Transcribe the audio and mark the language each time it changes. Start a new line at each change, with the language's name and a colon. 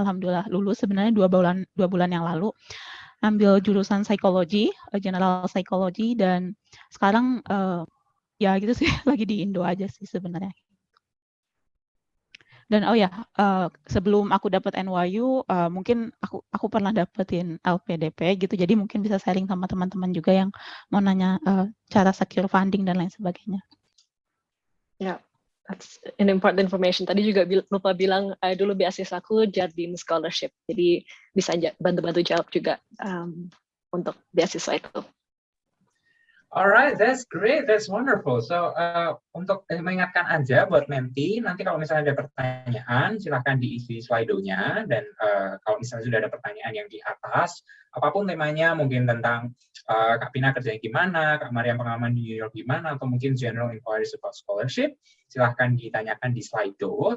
Indonesian: Alhamdulillah lulus sebenarnya 2 bulan yang lalu. Ambil jurusan psikologi, general psychology, dan sekarang ya gitu sih, lagi di Indo aja sih sebenarnya. Dan oh ya, sebelum aku dapat NYU, mungkin aku pernah dapetin LPDP gitu, jadi mungkin bisa sharing sama teman-teman juga yang mau nanya cara
English: secure funding
Indonesian: dan lain sebagainya.
English: Yeah, that's an important information.
Indonesian: Tadi juga lupa bilang, dulu beasiswaku Jardine Scholarship, jadi bisa bantu-bantu jawab juga untuk beasiswa itu.
English: Alright, that's great, that's wonderful.
Indonesian: So untuk mengingatkan aja buat Menti, nanti kalau misalnya ada pertanyaan, silahkan diisi Slido-nya, dan kalau misalnya sudah ada pertanyaan yang di atas, apapun temanya, mungkin tentang Kak Pina kerjanya gimana, Kak Mariam pengalaman di New York gimana, atau mungkin
English: general inquiries about scholarship,
Indonesian: silahkan ditanyakan di Slido.